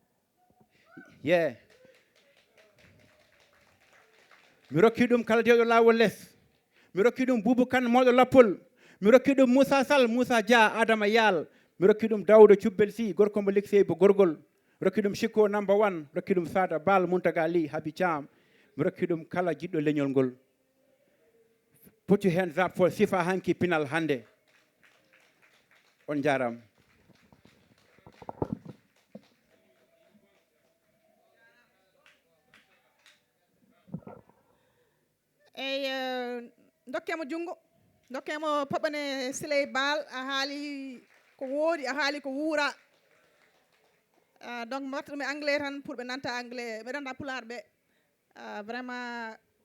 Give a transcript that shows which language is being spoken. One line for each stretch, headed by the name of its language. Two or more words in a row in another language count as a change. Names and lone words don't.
Fula: mi rokki ɗum kala dewɗo lawol less mi rokki ɗum Boubou Kane mawɗo Lappol mi rokki ɗum Moussa Sall Moussa Dia Adama Yal mi rokki ɗum Dawdo Cubbel Sy gorko mo liksey bo gorgol rokki ɗum Chicko number 1 rokki ɗum Sada Bal Muntaga Ly Habi Thiam mi rokki ɗum kala jiɗɗo leñol ngol
English: put your hands up for
Fula: Sifa Hanki Pinal hande on jaram eyi dokkemo junngo dokkemo poɓane Siley Baal a haali ko woodi a haali ko wuura donc mi watta ɗum e anglais tan pour ɓe nanta anglais ɓe nanta pulaar ɓe vraiment